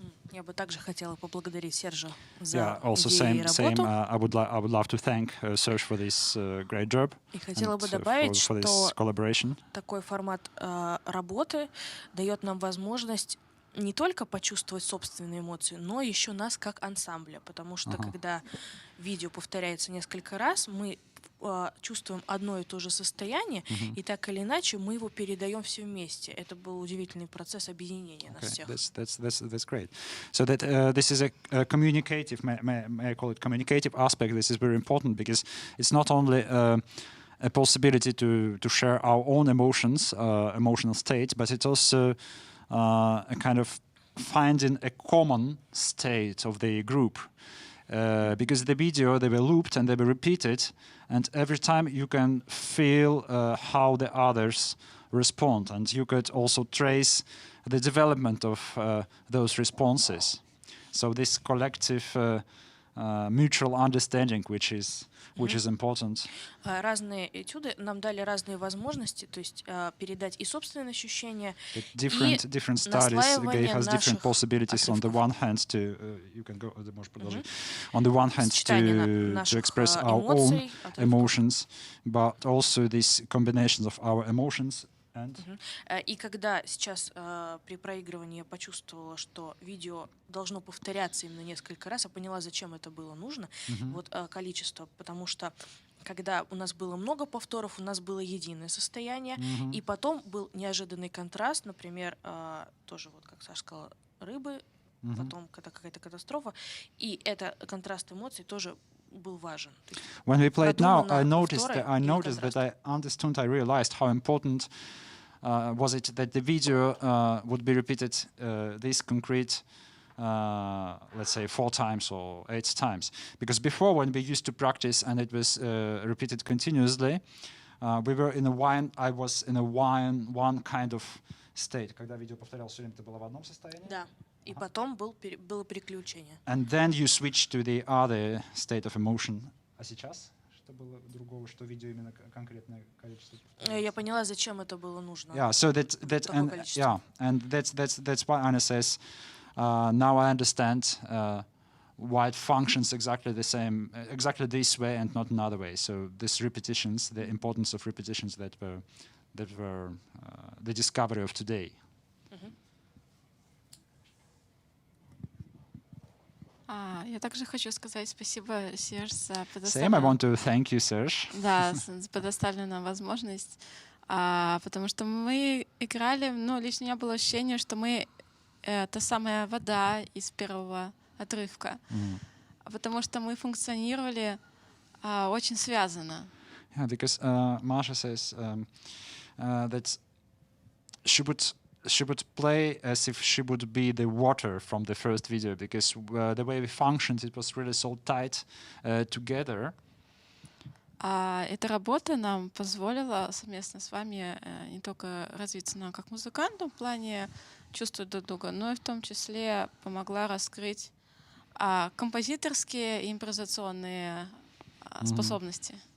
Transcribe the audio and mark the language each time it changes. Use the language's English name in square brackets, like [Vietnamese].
[Russian] Я бы также хотела поблагодарить Сержа за [English] Yeah, also [Russian] идею и [English] same. [Russian] работу. [English] I would love to thank Serge for this great job [Russian] И хотела бы [English] and [Russian] добавить, [English] for this [Russian] что [English] collaboration. [Russian] такой формат работы дает нам возможность не только почувствовать собственные эмоции, но еще нас как ансамбля, потому что когда видео повторяется несколько раз, мы чувствуем одно и то же состояние, и так или иначе мы его передаем все вместе. Это был удивительный процесс объединения нас всех. [English] That's great. So that this is a communicative, may I call it communicative aspect. This is very important because it's not only a possibility to share our own emotions, emotional state, but it's also a kind of finding a common state of the group. Because the video, they were looped and they were repeated, and every time you can feel how the others respond, and you could also trace the development of those responses. So this collective mutual understanding, which is important. [Russian] Разные этюды нам дали разные возможности, то есть передать и собственные ощущения, [English] Different studies gave us different possibilities. On the one hand, to you can go. On the one hand, to express our own emotions, but also these combinations of our emotions. [Russian] И когда сейчас при проигрывании я почувствовала, что видео должно повторяться именно несколько раз, я поняла, зачем это было нужно, вот количество, потому что когда у нас было много повторов, у нас было единое состояние, и потом был неожиданный контраст, например, тоже вот, как Саша сказала, рыбы, потом когда какая-то катастрофа, и это контраст эмоций тоже был важен. [English] When we played now, I noticed that I realized how important was it that the video would be repeated this concrete, let's say 4 times or 8 times. Because before, when we used to practice and it was repeated continuously, we were in I was in a one kind of state. [Russian] Когда видео повторялось все время, ты была в одном состоянии. Да. И потом было переключение. [English] And then you switch to the other state of emotion. [Russian] А сейчас? Что было другого, что видео именно конкретное количество? Я поняла, зачем это было нужно. [English] Yeah, so that's why Anna says, now I understand why it functions exactly the same, exactly this way and not another way. So these repetitions, the importance of repetitions that were the discovery of today. [Russian] Я также хочу сказать спасибо, Серж, за [English] Same, I want to thank you, Serge. [Russian] Да, за предоставленную возможность, потому что мы играли, лично у меня было ощущение, что мы та самая вода из первого отрывка, потому что мы функционировали очень связанно. [English] Yeah, because Masha says that she would play as if she would be the water from the first video, because the way we functioned, it was really so tight together. [Russian] Эта работа нам позволила совместно с вами не только развиться нам как музыкантам в плане чувствовать друг друга, но и в том числе помогла раскрыть композиторские и импровизационные способности.